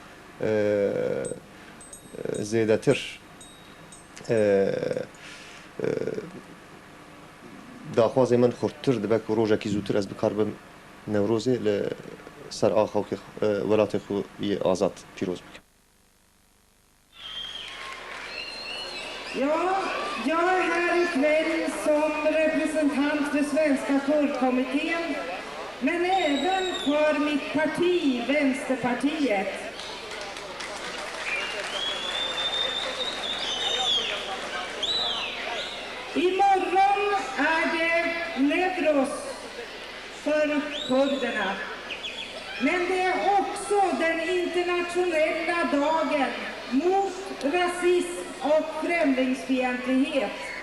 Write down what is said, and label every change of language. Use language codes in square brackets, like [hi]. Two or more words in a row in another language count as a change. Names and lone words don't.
[ku] zêdetir daxwazê min xurttir dibe ku rojekî zûtir ez bikaribim Newrozê li ser a xalkê welatê xwe yê azad pîroz bikim. [sv] Ja, jag är här ikväll som representant för Svenska kurdkommittén, men även för mitt parti, Vänsterpartiet. Imorgon är det Newroz för kurderna, men det är också den internationella dagen mot rasism och främlingsfientlighet.